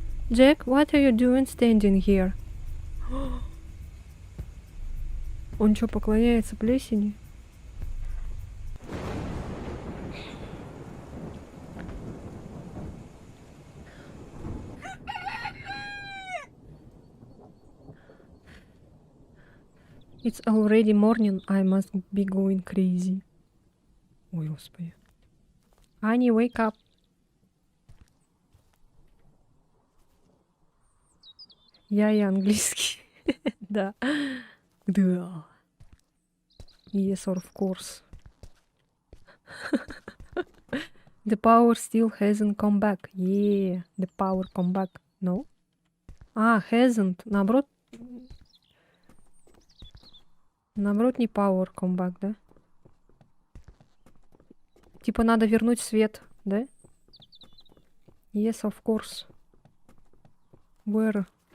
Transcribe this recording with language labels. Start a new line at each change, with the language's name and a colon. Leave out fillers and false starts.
English: Jack, what are you doing standing here?
Russian: Он что, поклоняется плесени?
English: It's already morning, I must be going crazy.
Russian: Ой, господи.
English: Honey, wake up.
Russian: Я и английский. Да. Да.
English: Yes, of course. The power still hasn't come back. Yeah, the power come back. No? А, hasn't.
Russian: Наоборот, не
English: power come back,
Russian: да? Типа надо вернуть свет, да?
English: Yes, of course. Where?